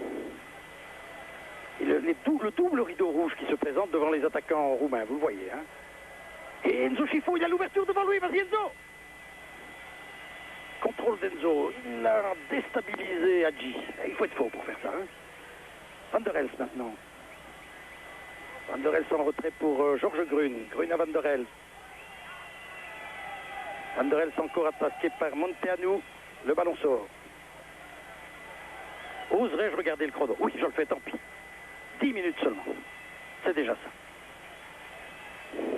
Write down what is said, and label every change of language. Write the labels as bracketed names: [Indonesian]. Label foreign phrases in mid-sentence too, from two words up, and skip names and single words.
[French] Et le double rideau rouge qui se présente devant les attaquants roumains, vous le voyez. Hein. Et Enzo Chifo, il a l'ouverture devant lui, vas-y Enzo. Contrôle d'Enzo, il a déstabilisé Hadji. Il faut être fort pour faire ça. Hein. Van der Elst maintenant. Van der Elst en retrait pour Georges Grune. Grune à Van der Elst. Van der Elst encore attaqué par Munteanu. Le ballon sort. Oserais-je regarder le chrono? Oui, je le fais, tant pis. 10 minutes seulement. C'est déjà ça.